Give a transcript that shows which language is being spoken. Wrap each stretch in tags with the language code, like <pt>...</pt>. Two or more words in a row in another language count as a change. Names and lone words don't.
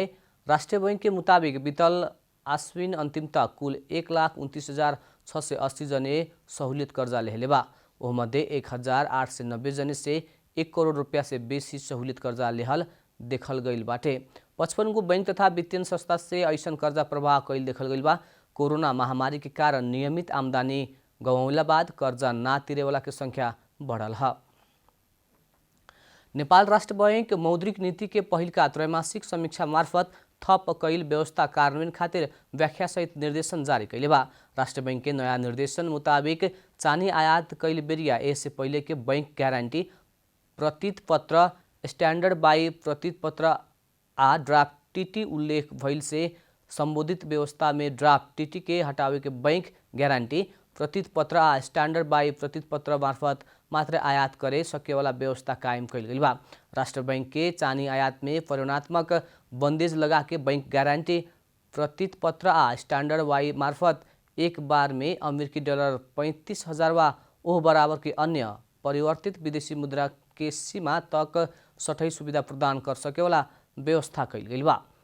<bho>राष्ट्रीय बैंक के मुताबिक बीतल आश्विन अंतिम तक कुल 1,29,680 जने सहूलियत कर्जा लेहले बा। ओह मध्य 1,890 जने से 1 करोड़ रुपया से बेसी सहूलियत कर्जा लेहल देखल गईल बाटे। 55 गो बैंक तथा वित्तीय संस्था से ऐसन कर्जा प्रवाह कैल देखल गईल बा। कोरोना महामारी के कारण नियमित आमदनी गंवला बाद कर्जा ना तिरे वाला के संख्या बढ़ल है। नेपाल राष्ट्र बैंक मौद्रिक नीति के पहिलका त्रैमासिक समीक्षा मार्फत थप कैल व्यवस्था कार्यान्वयन खातिर व्याख्या सहित निर्देशन जारी कैले बा। राष्ट्र बैंक के नया निर्देशन मुताबिक चानी आयात कैल बेरिया इससे पहले के बैंक गारंटी प्रतीत पत्र स्टैंडर्ड बाई प्रतीत पत्र आ ड्राफ्ट टीटी उल्लेख भइल से संबोधित व्यवस्था में ड्राफ्ट टीटी के हटावे के बैंक गारंटी प्रतीत पत्र आ स्टैंडर्ड बाई प्रतीत पत्र मार्फत मात्र आयात करे सके वाला व्यवस्था कायम कैल गई बा। राष्ट्र बैंक के चानी आयात में परिणात्मक बंदेज लगा के बैंक गारंटी प्रतीत पत्र आ स्टैंडर्ड बाई मार्फत एक बार में अमेरिकी डॉलर 35,000 वा ओह बराबर के अन्य परिवर्तित विदेशी मुद्रा के सीमा तक सठै सुविधा प्रदान कर सके वाला व्यवस्था कैल गई बा।</bho>